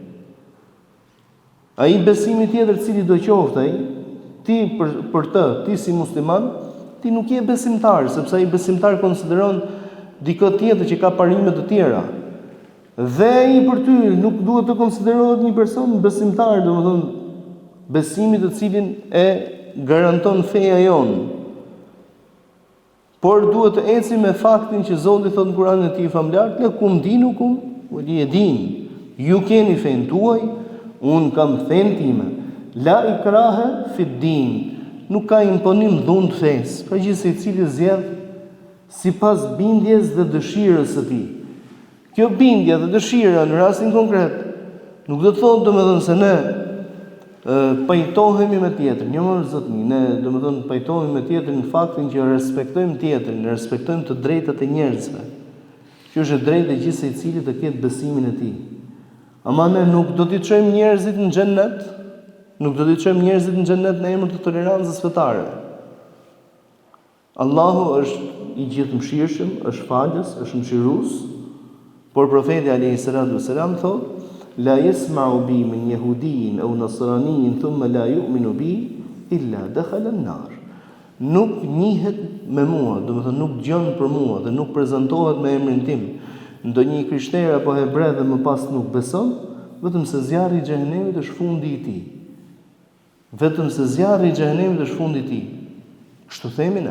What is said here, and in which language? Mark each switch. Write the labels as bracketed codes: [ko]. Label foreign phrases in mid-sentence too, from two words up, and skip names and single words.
[sq] Ai besimi tjetër cili do qoftë ai, ti për të, ti si musliman, ti nuk je besimtar, sepse ai besimtar konsideron dikë tjetër që ka parime të tjera. Dhe ai për ty nuk duhet të konsiderohet një person besimtar, domethënë besimi të cilin e garanton feja jonë. Por duhet të eci me faktin që Zoti thot në Kur'anin e tij famuljar, [ar] "لكم دينكم ولي دين." [sq] Ju keni fenë tuaj, unë kam fenë time. [ar] لا إكراه في الدين. [sq] Nuk ka imponim dhun të fesë. Pra gjithë secili zgjedh sipas bindjes dhe dëshirës së tij. Kjo bindje dhe dëshira në rastin konkret nuk do të thotë domethënë se ne pajtohemi me tjetrin. Jo më zotni, ne domethënë pajtohemi me tjetrin në faktin që respektojmë tjetrin, ne respektojmë të drejtat e njerëzve. Që është e drejtë e gjithë secilit të ketë besimin e tij. Ama ne nuk do t'i çojmë njerëzit në xhennet, në emër të tolerancës fetare. Allahu është i gjithëmshirshëm, është falës, është mëshirues, por profeti [ar] عليه الصلاة والسلام [sq] thotë: [ar] "لا يسمع بي من يهودي أو نصراني ثم لا يؤمن بي إلا دخل النار." [sq] Nuk njihet me mua, domethënë nuk dëgjon për mua dhe nuk prezantohet me emrin tim ndonjë krishter apo hebre dhe më pas nuk beson, vetëm se zjarri i xhehenemit është fundi i tij. Kështu themi ne.